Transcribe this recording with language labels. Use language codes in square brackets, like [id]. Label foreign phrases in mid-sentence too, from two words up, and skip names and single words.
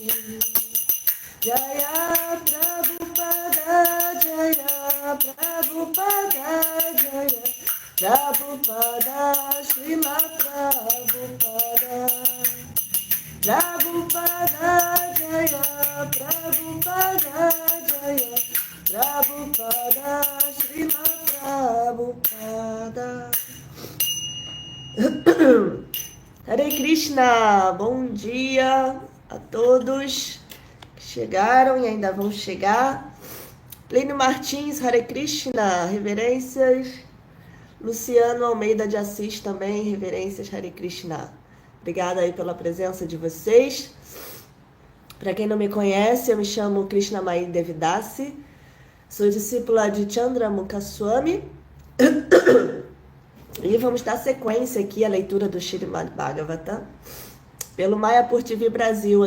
[sa] Jaya Prabhupada, Jaya Prabhupada, Jaya Prabhupada, Srimad Prabhupada, Prabhupada, Jaya Prabhupada, Jaya Prabhupada, Srimad Prabhupada. Hare Krishna, [pt] bom dia a todos que chegaram e ainda vão chegar. Plínio Martins, [sa] Hare Krishna, [pt] reverências. Luciano Almeida de Assis também, reverências, [sa] Hare Krishna. [pt] Obrigada aí pela presença de vocês. Para quem não me conhece, eu me chamo Krishnamai Devidasi, sou discípula de Chandramukha Swami e vamos dar sequência aqui à leitura do Śrīmad Bhagavatam pelo Mayapur TV Brasil.